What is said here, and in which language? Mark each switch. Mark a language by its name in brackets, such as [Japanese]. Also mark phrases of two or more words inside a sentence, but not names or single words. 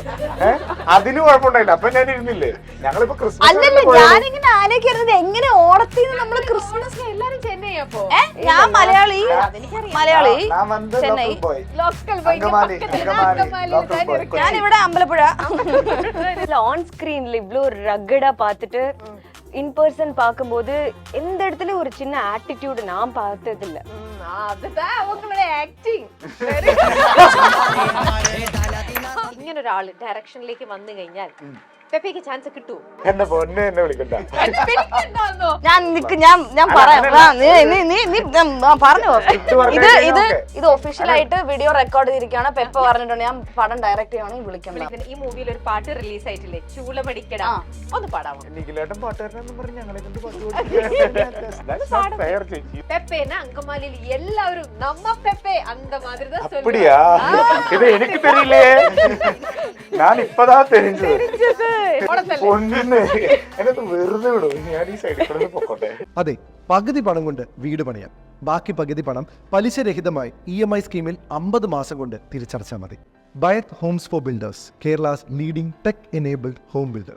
[Malayalam] അതിന് കുഴപ്പമുണ്ടായില്ല. അപ്പൊ ഞാൻ ഇരുന്നില്ലേ, ഞങ്ങളിപ്പോ അല്ലല്ലോ ഞാനിങ്ങനെ ആലോചിക്കുന്നത് എങ്ങനെ ഓണത്തിന് നമ്മള് ക്രിസ്മസ് എല്ലാരും ചെന്നൈ. അപ്പോ ഞാൻ മലയാളി ചെന്നൈ, ഞാനിവിടെ അമ്പലപ്പുഴ. [English] on screen [Tamil] இவ்ளோ ரகடா பார்த்துட்டு [English] in person [Tamil] பாக்கும்போது எந்த இடத்துல ஒரு சின்ன ஆட்டிட்யூட் நான் பார்த்தது இல்ல. அதுதான் அவங்களோட ஆக்டிங். [Malayalam] ഇങ്ങനെ ഒരാള് ഡയറക്ഷനിലേക്ക് വന്നു കഴിഞ്ഞാൽ പെപ്പയ്ക്ക് ചാൻസ് കിട്ടൂ? എന്നെ പൊന്നെ എന്നെ വിളിക്കണ്ട. ഞാൻ പറയാം, പറഞ്ഞു. ഇത് ഒഫീഷ്യലായിട്ട് [English] video record [Malayalam] ചെയ്തിരിക്കുകയാണ്. പെപ്പ പറഞ്ഞിട്ടുണ്ട് ഞാൻ പടം ഡയറക്ട് ചെയ്യണമെങ്കിൽ വിളിക്കണം. ഈ മൂവിയിൽ ഒരു പാട്ട് റിലീസ് ആയിട്ടില്ലേ, ചൂളമടിക്കട, ഒന്ന് പാടാമോ? പെപ്പേന അങ്കമാലിയിൽ എല്ലാവരും [Tamil] நம்ம பெப்பே அந்த மாதிரி அப்படியா? இது எனக்கு தெரியலையே, நான் இப்பதான் தெரிஞ்சது. [Malayalam] അതെ, പകുതി പണം കൊണ്ട് വീട് പണിയാം, ബാക്കി പകുതി പണം പലിശരഹിതമായി EMI സ്കീമിൽ 50 മാസം കൊണ്ട് തിരിച്ചടച്ചാൽ മതി. [English] Bayath Homes for Builders, Kerala's leading tech enabled home builders.